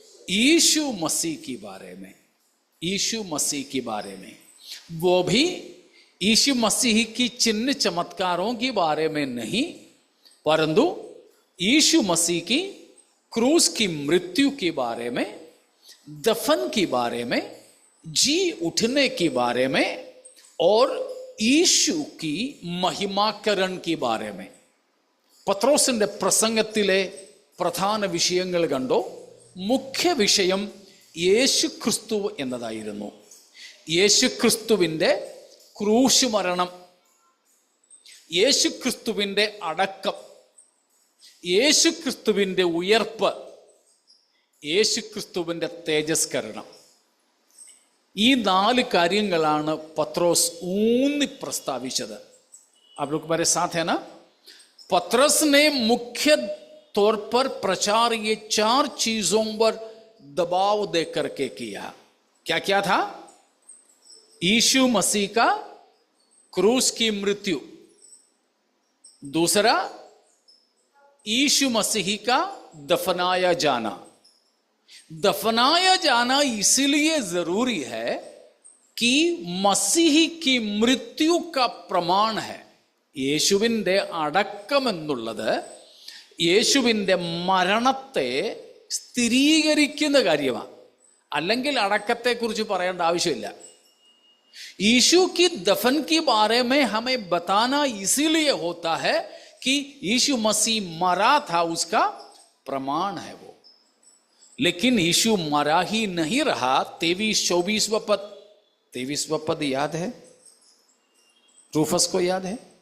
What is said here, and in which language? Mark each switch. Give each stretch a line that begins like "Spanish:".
Hindi: यीशु मसीह के बारे में। यीशु मसीह के बारे में, वो भी यीशु मसीह की चिन्ह चमत्कारों के बारे में नहीं, परंतु यीशु मसीह की क्रूस की मृत्यु के बारे में, दफन के बारे में, जी उठने के बारे में और यीशु की महिमाकरण के बारे में।
Malayalam: പത്രോസിന്റെ പ്രസംഗത്തിലെ പ്രധാന വിഷയങ്ങൾ കണ്ടോ? മുഖ്യ വിഷയം യേശുക്രിസ്തു എന്നതായിരുന്നു. യേശുക്രിസ്തുവിൻ്റെ ക്രൂശ് മരണം, യേശുക്രിസ്തുവിൻ്റെ അടക്കം, യേശുക്രിസ്തുവിൻ്റെ ഉയർപ്പ്, യേശുക്രിസ്തുവിൻ്റെ തേജസ്കരണം. ഈ 4 കാര്യങ്ങളാണ് പത്രോസ് ഊന്നി പ്രസ്താവിച്ചത്.
Hindi: आप लोग मेरे साथ है ना? पतरस ने मुख्य तौर पर प्रचार ये 4 चीजों पर दबाव दे करके किया. क्या क्या था? यीशु मसीह का क्रूस की मृत्यु, दूसरा यीशु मसीह का दफनाया जाना. दफनाया जाना इसलिए जरूरी है कि मसीह की मृत्यु का प्रमाण है.
Malayalam: യേശുവിൻ്റെ അടക്കമെന്നുള്ളത് യേശുവിൻ്റെ മരണത്തെ സ്ഥിരീകരിക്കുന്ന കാര്യമാണ്. അല്ലെങ്കിൽ അടക്കത്തെക്കുറിച്ച് പറയേണ്ട ആവശ്യമില്ല.
Hindi: यीशु की दफन के बारे में हमें बताना इसीलिए होता है कि यीशु मसीह मरा था, उसका प्रमाण है वो. लेकिन यीशु मरा ही नहीं रहा. 23-24 पद याद है? रूफस को याद है?